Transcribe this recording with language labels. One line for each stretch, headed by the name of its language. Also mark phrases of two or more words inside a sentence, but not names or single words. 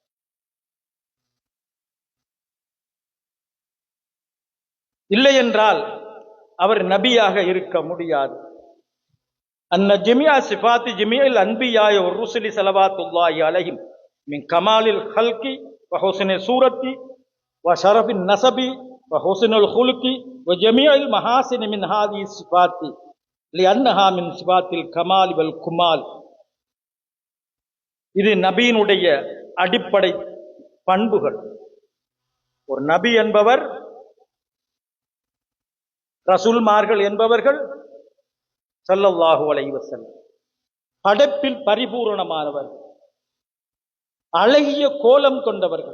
Tamil: இல்லை என்றால் அவர் நபியாக இருக்க முடியாது.
Arabic: أن جميع صفات جميع الأنبياء والرسل صلوات الله عليهم من كمال الخلق وحسن الصورة وشرف النسب وحسن الخلق وجميع المحاسن من هذه الصفات لأنها من صفات الكمال والكمال.
Tamil: இது நபியினுடைய அடிப்படை பண்புகள். ஒரு நபி என்பவர், ரசூல்மார்கள் என்பவர்கள்
Arabic: صلى الله عليه وسلم
Tamil: படைப்பில் பரிபூரணமானவர், அழகிய கோலம் கொண்டவர்கள்.